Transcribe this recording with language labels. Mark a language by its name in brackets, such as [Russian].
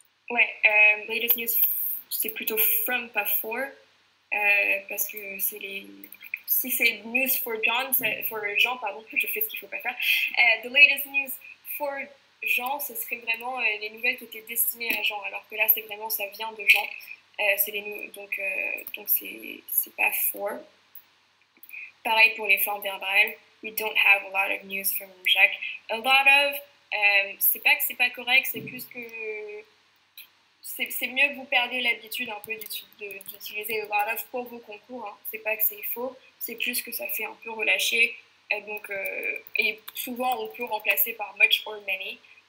[French] Ouais, latest news, c'est plutôt from, pas for, parce que si c'est news for John, for Jean, pardon, je fais ce qu'il ne faut pas faire. [English] The latest news for Jean, [French] ce serait vraiment les nouvelles qui étaient destinées à Jean, alors que là, c'est vraiment, ça vient de Jean. Donc c'est pas for. Pareil pour les formes verbales. [English] We don't have a lot of news from Jacques. [French] A lot of, c'est pas que c'est pas correct, c'est plus que c'est mieux que vous perdiez l'habitude un peu d'utiliser a lot of pour vos concours. Hein. C'est pas que c'est faux, c'est plus que ça fait un peu relâcher. Et souvent, on peut remplacer par [English] much or many.